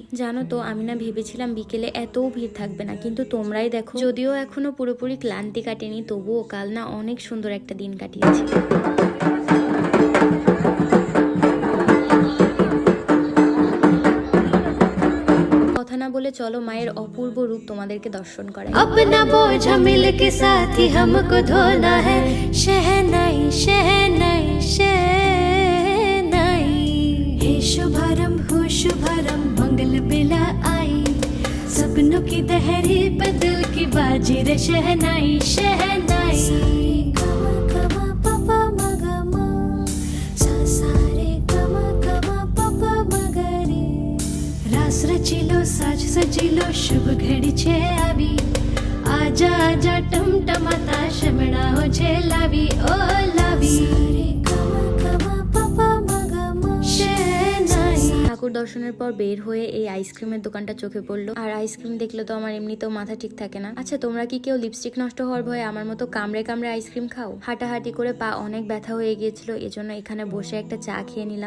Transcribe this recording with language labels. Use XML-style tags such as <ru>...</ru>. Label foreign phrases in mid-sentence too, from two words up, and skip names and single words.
<bn>জানো তো আমি না ভেবেছিলাম বিকেলে এতও ভিড় থাকবে না, কিন্তু তোমরাই দেখো, যদিও এখনো পুরোপুরি ক্লান্তি কাটেনি, তবুও কাল না অনেক সুন্দর একটা দিন কাটিয়েছি। কথা না বলে চলো মায়ের অপূর্ব রূপ তোমাদেরকে দর্শন করাই।</bn> <hi>अपना बोझ मिल के साथ ही हमको धोना है। शहनाई शहनाई शहनाई, हे शुभारंभ हो शुभारंभ, मंगल बेला आई। सपनों की दहरी पे दिल की बाजी रे शहनाई शहनाई।</hi> <gu>રાસ રચિલો સાજ સજિલો શુભ ઘડી છે આવી। આજા આજા ટમટમાતા શમણા હો છે લાવી ઓ લાવી।</gu> <bn>ঠাকুর দর্শনের পর বের হয়ে এই আইসক্রিমের দোকানটা চোখে পড়লো, আর আইসক্রিম দেখলে তো আমার এমনিতেও মাথা ঠিক থাকে না। আচ্ছা তোমরা কি কেউ লিপস্টিক নষ্ট হওয়ার ভয়ে আমার মতো কামড়ে কামড়ে আইসক্রিম খাও? হাঁটাহাঁটি করে পা অনেক ব্যথা হয়ে গিয়েছিল, এজন্য এখানে বসে একটা চা খেয়ে নিলাম।</bn>